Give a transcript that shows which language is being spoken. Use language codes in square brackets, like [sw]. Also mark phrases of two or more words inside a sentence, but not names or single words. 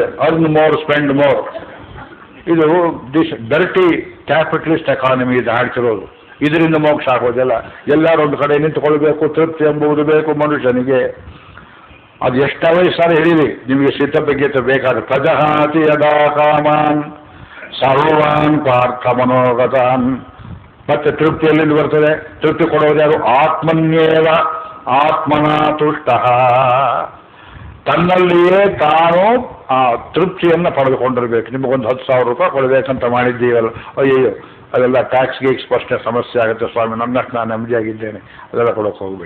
[en] earn more spend more, [kn] ಇದು [en] dirty capitalist economy [kn] ಇದು ಹಾಡ್ತಿರೋದು. ಇದರಿಂದ ಮೋಕ್ಷ ಆಗೋದಿಲ್ಲ. ಎಲ್ಲರೂ ಒಂದು ಕಡೆ ನಿಂತುಕೊಳ್ಬೇಕು, ತೃಪ್ತಿ ಎಂಬುದು ಬೇಕು ಮನುಷ್ಯನಿಗೆ. ಅದು ಎಷ್ಟೇ ವಯಸ್ಸಾರೆ ಹಿಡೀರಿ, ನಿಮಗೆ ಸಿದ್ಧಬಗ್ಗತೆ ಬೇಕಾದ್ರೆ. [sa] ಪ್ರಜಹಾತಿ ಯದಾ ಕಾಮಾನ್ ಸರ್ವಾನ್ ಪಾರ್ಥ ಮನೋಗತಾನ್. [kn] ಮತ್ತೆ ತೃಪ್ತಿ ಎಲ್ಲಿಂದ ಬರ್ತದೆ? ತೃಪ್ತಿ ಕೊಡೋದು ಯಾರು? [sa] ಆತ್ಮನ್ಯೇವ ಆತ್ಮನ ತುಷ್ಟ. [kn] ತನ್ನಲ್ಲಿಯೇ ತಾನು ಆ ತೃಪ್ತಿಯನ್ನು ಪಡೆದುಕೊಂಡಿರ್ಬೇಕು. ನಿಮಗೊಂದು 10,000 ರೂಪಾಯಿ ಕೊಡಬೇಕಂತ ಮಾಡಿದ್ದೀವಲ್ಲ, ಅಯ್ಯಯ್ಯೋ ಅದೆಲ್ಲ ಟ್ಯಾಕ್ಸ್ ಗೀಕ್ಸ್ ಪ್ರಶ್ನೆ ಸಮಸ್ಯೆ ಆಗುತ್ತೆ ಸ್ವಾಮಿ, ನನ್ನಷ್ಟು ನಾನು ನೆಮ್ಮದಿಯಾಗಿದ್ದೇನೆ, ಅದೆಲ್ಲ ಕೊಡೋಕೆ ಹೋಗಬೇಡಿ.